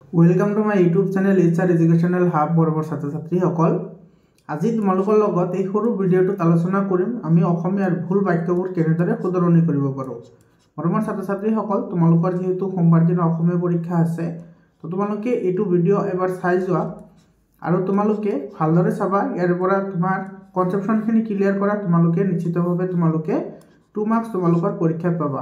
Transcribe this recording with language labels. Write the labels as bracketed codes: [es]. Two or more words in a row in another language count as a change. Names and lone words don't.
[en] welcome to my YouTube channel HR Educational Hub [as] বৰবৰ ছাত্ৰ ছাত্ৰী সকল আজি তোমালোকৰ লগত এই সৰু ভিডিঅ'টোত আলোচনা কৰিম আমি অসমীয়াৰ ভুল বাক্যবোৰ কেনেদৰে শুধৰণি কৰিব পাৰোঁ। বৰমৰ ছাত্ৰ ছাত্ৰী সকল তোমালোকৰ যেহেতু সোমবাৰ দিন অসমীয়া পৰীক্ষা আছে তো তোমালোকে এইটো ভিডিঅ' এবাৰ চাই যোৱা আৰু তোমালোকে ভালদৰে চাবা ইয়াৰ পৰা তোমাৰ কনসেপশনখিনি ক্লিয়াৰ কৰা তোমালোকে নিশ্চিতভাৱে তোমালোকে 2 মাৰ্কস তোমালোকৰ পৰীক্ষাত পাবা।